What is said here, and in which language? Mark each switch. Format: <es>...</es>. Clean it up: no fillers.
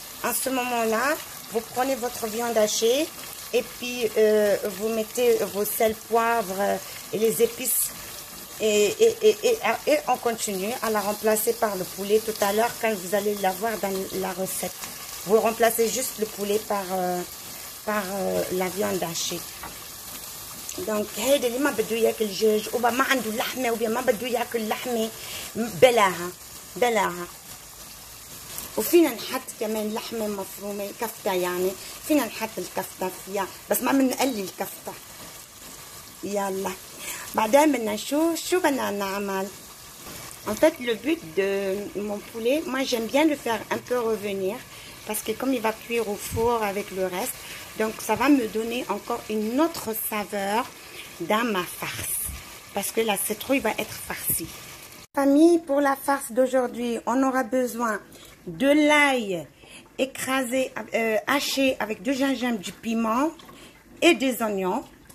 <fr>En ce moment-là, vous prenez votre viande hachée et puis vous mettez vos sel, poivre et les épices et on continue à la remplacer par le poulet tout à l'heure quand vous allez l'avoir dans la recette. Vous remplacez juste le poulet par la viande hachée.</fr> <ar>Donc, هذا ما بده ياكل دجاج وما عنده لحمة وبيا ما بده ياكل لحمة بلاها. وفينا نحط كمان لحمة مفرومة كفتة يعني. فينا نحط الكفتة فيها بس ما بنقلي الكفتة. يلا. بعدين بدنا شو بدنا نعمل.</ar> <fr>En fait, le but de mon poulet, moi j'aime bien le faire un peu revenir. Parce que comme il va cuire au four avec le reste, donc ça va me donner encore une autre saveur dans ma farce. Parce que la citrouille va être farcie. Famille, pour la farce d'aujourd'hui, on aura besoin de l'ail écrasé, haché avec du gingembre, du piment et des oignons.</fr>